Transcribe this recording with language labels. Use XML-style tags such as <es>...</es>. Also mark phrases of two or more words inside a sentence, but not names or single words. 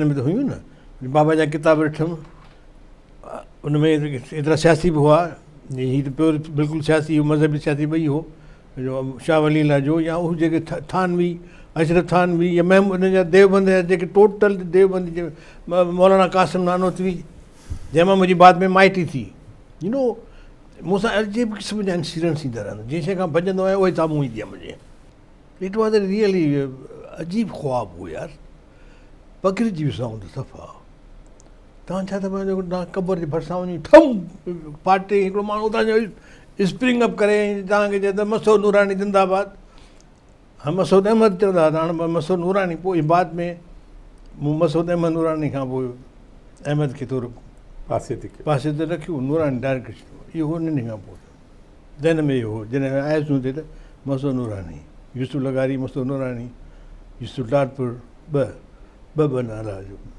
<sd>में त हुयूं न बाबा जा किताब ॾिठुमि उन में एतिरा सियासी बि हुआ हीअ त प्योर बिल्कुलु सियासी मज़हबी सियासी ॿई हो शाह वली अल्लाह जो या उहे जेके थानवी अशरफ थानवी या हुन जा देवबंद जा जेके टोटल देवबंद जे मौलाना कासिम नानोतवी जंहिंमां मुंहिंजी बाद में माइटी थी मूंसां अजीब क़िस्म जा इंसिडेंट्स ईंदा रहंदा जंहिं शइ खां भॼंदो आहियां उहे साम्हूं ईंदी आहे मुंहिंजे</sd> <en>it was really</en> <sd>अजीब ख़्वाबु हो यार पकिड़िजी विसाऊं त सफ़ा तव्हां छा त पंहिंजो क़बर जे भरिसां वञी ठम पाटे हिकिड़ो माण्हू तव्हांजो</sd> <en>spring up</en> <sd>करे तव्हांखे चए त मसूद नूरानी ज़िंदाबाद हा मसूद अहमद चवंदा हुआ हाणे मसूद नूरानी पोइ बाद में मूं मसूद अहमद नूरानी खां पोइ अहमद खे थोरो पासे ते रखियो नूरानी डायरेक्ट इहो उन खां पोइ दैन में इहो हो जॾहिं आयुसि हुते त मसूद नूरानी यूसुफ लगारी मसूद नूरानी यूसुफ लाडपुर ॿ नाला जो</sd>